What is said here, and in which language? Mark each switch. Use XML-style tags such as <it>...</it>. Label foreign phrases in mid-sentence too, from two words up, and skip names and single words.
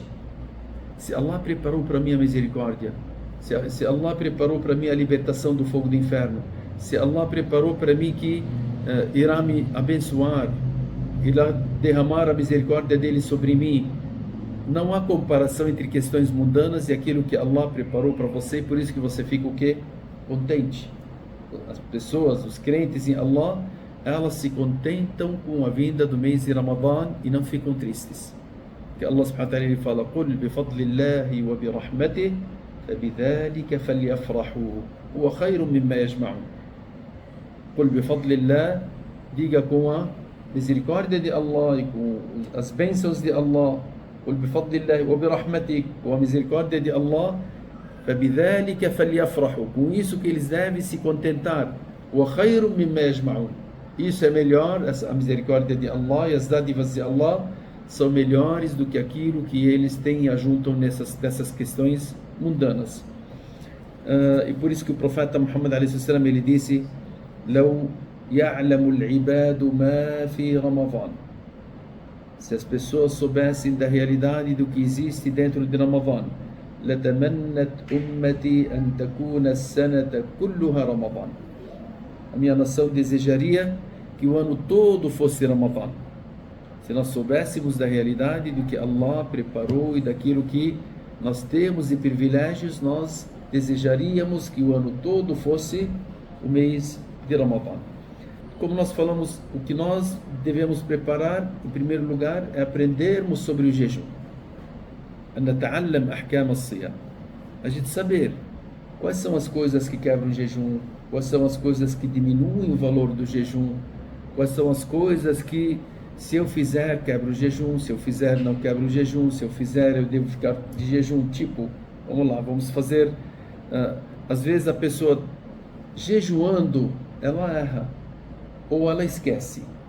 <pt>Se Allah preparou para mim a misericórdia, se Allah preparou para mim a libertação do fogo do inferno, se Allah preparou para mim que irá me abençoar, irá derramar a misericórdia dele sobre mim, não há comparação entre questões mundanas e aquilo que Allah preparou para você, e por isso que você fica o quê? Contente. As pessoas, os crentes em Allah, elas se contentam com a vinda do mês de Ramadã e não ficam tristes.</pt> <ar>Que Allah سبحانه وتعالى fala, قُلْ بِفَضْلِ اللَّهِ وَبِرَحْمَتِهِ فَبِذَلِكَ فَلْيَفْرَحُوا هُوَ خَيْرٌ مِمَّا يَجْمَعُونَ. قُلْ بِفَضْلِ اللَّهِ,</ar> <pt>diga com a misericórdia de Allah e com as bênçãos de Allah,</pt> <ar>وبفضل وبرحمته,</ar> <pt>com a misericórdia de Allah,</pt> <ar>فبذلك فليفرحوا,</ar> <pt>com isso que eles devem se contentar,</pt> <ar>وخير مما يجمعون,</ar> <pt>isso é melhor, a misericórdia de Allah e as dádivas de Allah são melhores do que aquilo que eles têm e ajuntam nessas questões mundanas. E por isso que o profeta Muhammad a.s. ele disse:</pt> <ar>لو يعلم العباد ما في رمضان,</ar> <pt>se as pessoas soubessem da realidade do que existe dentro de Ramadã,</pt> <ar>لتمنت أمتي أن تكون السنة كلها رمضان,</ar> <pt>a minha nação desejaria que o ano todo fosse Ramadã. Se nós soubéssemos da realidade do que Allah preparou e daquilo que nós temos de privilégios, nós desejaríamos que o ano todo fosse o mês de Ramadã. Como nós falamos, o que nós devemos preparar, em primeiro lugar, é aprendermos sobre o jejum.</pt> <ar>نتعلم أحكام الصيام.</ar> <pt>A gente saber quais são as coisas que quebram o jejum, quais são as coisas que diminuem o valor do jejum, quais são as coisas que, se eu fizer, quebra o jejum, se eu fizer, não quebra o jejum, se eu fizer, eu devo ficar de jejum. Tipo, vamos lá, vamos fazer. Às vezes a pessoa jejuando, ela erra ou ela esquece.</pt>